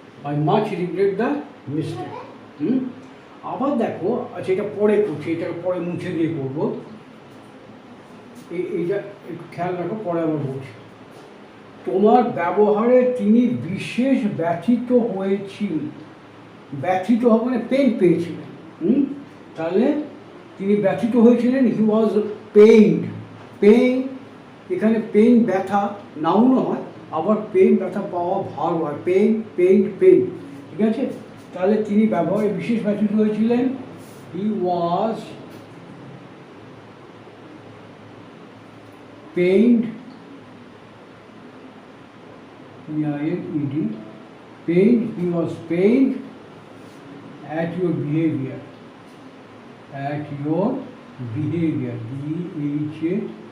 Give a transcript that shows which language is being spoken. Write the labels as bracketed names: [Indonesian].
[English] I much regret the mistake. [Bangla] আবার দেখো, আচ্ছা এটা পরে করছি, এটাকে পরে মুছে দিয়ে করবো, এইটা একটু খেয়াল রাখো, পরে আবার বলছি। তোমার ব্যবহারে তিনি বিশেষ ব্যথিত হয়েছিলেন। ব্যথিত হবে মানে পেন পেয়েছিলেন। তাহলে তিনি ব্যথিত হয়েছিলেন, [English] He was pained. [Bangla] পেইন, এখানে পেইন ব্যথা নাউনও হয়, আবার পেইন ব্যথা পাওয়া ভার হয়, পেইন পেইন পেইন, ঠিক আছে। তাহলে তিনি ব্যবহারে বিশেষ ব্যথিত হয়েছিলেন, [English] He was pained, P-I-N-E-D, pained, he was pained at your behavior, at your behavior, B-H-A-V-I-O-E-R.